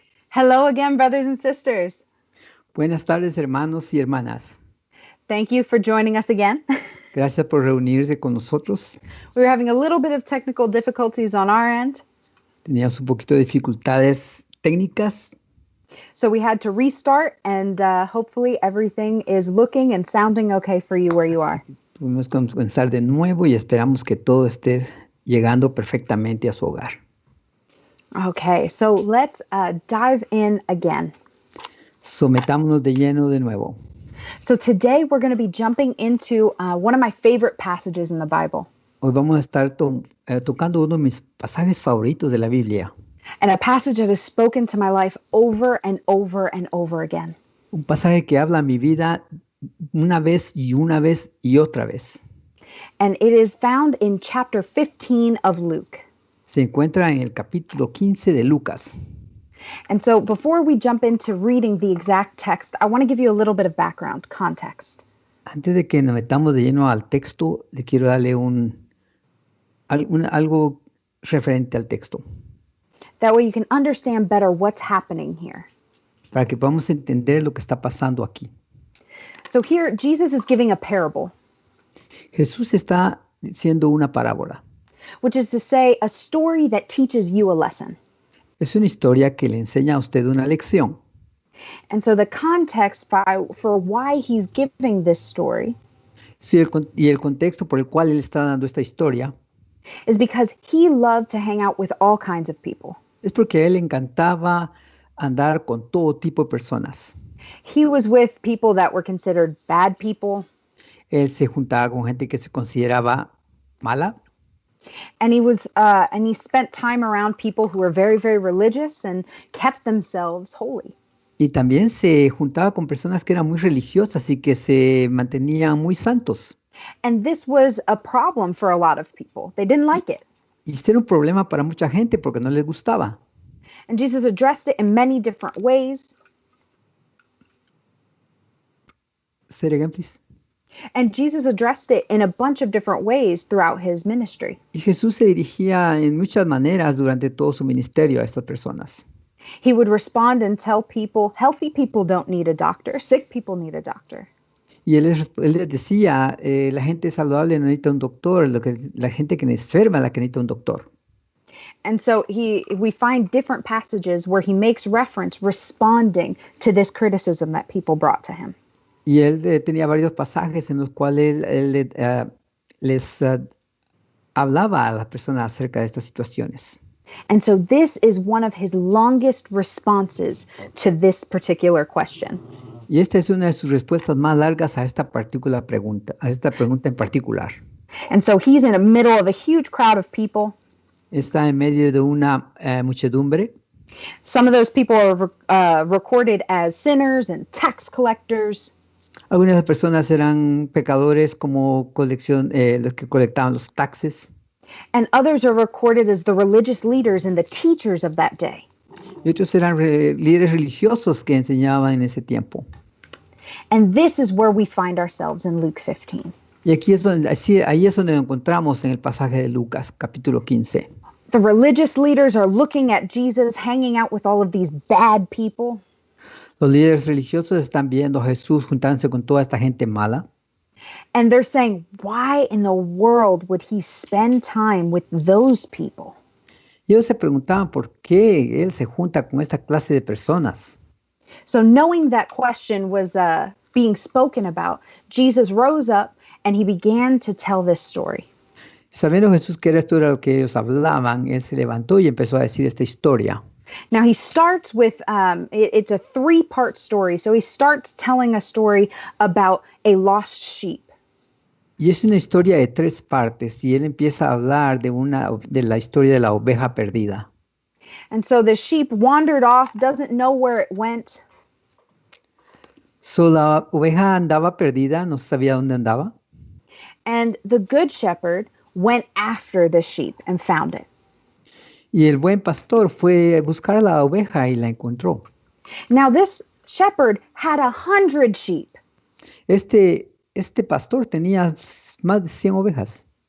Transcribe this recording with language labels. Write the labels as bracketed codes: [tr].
[en] Hello again, brothers and sisters. [es] Buenas tardes, hermanos y hermanas. [en] Thank you for joining us again. [es] Gracias por reunirse con nosotros. [en] We were having a little bit of technical difficulties on our end, [es] Teníamos un poquito de dificultades técnicas, [en] so we had to restart, and hopefully everything is looking and sounding okay for you where you are. [es] tuvimos que comenzar de nuevo y esperamos que todo esté llegando perfectamente a su hogar. [en] Okay, so let's dive in again. [es] Sometámonos de lleno de nuevo. [en] So today we're going to be jumping into one of my favorite passages in the Bible, [es] Hoy vamos a estar tocando uno de mis pasajes favoritos de la Biblia. [en] and a passage that has spoken to my life over and over and over again. [es] Un pasaje que habla a mi vida una vez y otra vez. [en] And it is found in chapter 15 of Luke. [es] Se encuentra en el capítulo 15 de Lucas. [en] And so before we jump into reading the exact text, I want to give you a little bit of background, context. [es] Antes de que nos metamos de lleno al texto, le quiero darle algo referente al texto, [en] That way you can understand better what's happening here. [es] para que podamos entender lo que está pasando aquí. [en] So here, Jesus is giving a parable, [es] Jesús está diciendo una parábola. [en] which is to say a story that teaches you a lesson. [es] Es una historia que le enseña a usted una lección. [en] And so the context for why he's giving this story [es] Sí, y el contexto por el cual él está dando esta historia [en] is because he loved to hang out with all kinds of people. [es] es porque a él le encantaba andar con todo tipo de personas. [en] He was with people that were considered bad people, [es] Él se juntaba con gente que se consideraba mala. [en] and he spent time around people who were very, very religious and kept themselves holy. [es] Y también se juntaba con personas que eran muy religiosas y que se mantenían muy santos. [en] And this was a problem for a lot of people. They didn't like it. [es] Y este era un problema para mucha gente porque no les gustaba. [en] And Jesus addressed it in many different ways. Say it again, please. And Jesus addressed it in a bunch of different ways throughout his ministry. [es] Y Jesús se dirigía en muchas maneras durante todo su ministerio a estas personas. [en] He would respond and tell people, healthy people don't need a doctor, sick people need a doctor. [es] Y él les decía, la gente saludable no necesita un doctor, la gente que es enferma es la que necesita un doctor. [en] And so we find different passages where he makes reference responding to this criticism that people brought to him. [es] Y él tenía varios pasajes en los cuales él les hablaba a las personas acerca de estas situaciones. [en] And so this is one of his longest responses to this particular question. [es] Y esta es una de sus respuestas más largas a esta pregunta en particular. [en] And so he's in the middle of a huge crowd of people. [es] Está en medio de una muchedumbre. [en] Some of those people are recorded as sinners and tax collectors. [es] Algunas de las personas eran pecadores como los que colectaban los taxes. [en] And others are recorded as the religious leaders and the teachers of that day. [es] Y otros eran líderes religiosos que enseñaban en ese tiempo. [en] And this is where we find ourselves in Luke 15. [es] Y ahí es donde nos encontramos en el pasaje de Lucas, capítulo 15. [en] The religious leaders are looking at Jesus hanging out with all of these bad people. [es] Los líderes religiosos están viendo a Jesús juntándose con toda esta gente mala. [en] And they're saying, why in the world would he spend time with those people? [es] Y ellos se preguntaban por qué él se junta con esta clase de personas. [en] So knowing that question was being spoken about, Jesus rose up and he began to tell this story. [es] Sabiendo Jesús que esto era lo que ellos hablaban, él se levantó y empezó a decir esta historia. [en] Now he starts with, it's a 3-part story. So he starts telling a story about a lost sheep. [es] Y es una historia de 3 partes y él empieza a hablar de la historia de la oveja perdida. [en] And so the sheep wandered off, doesn't know where it went. [es] So la oveja andaba perdida, no sabía dónde andaba. [en] And the good shepherd went after the sheep and found it. [es] Y el buen pastor fue a buscar a la oveja y la encontró. [en] Now this shepherd had 100 sheep. [es] Este pastor tenía más de 100 ovejas.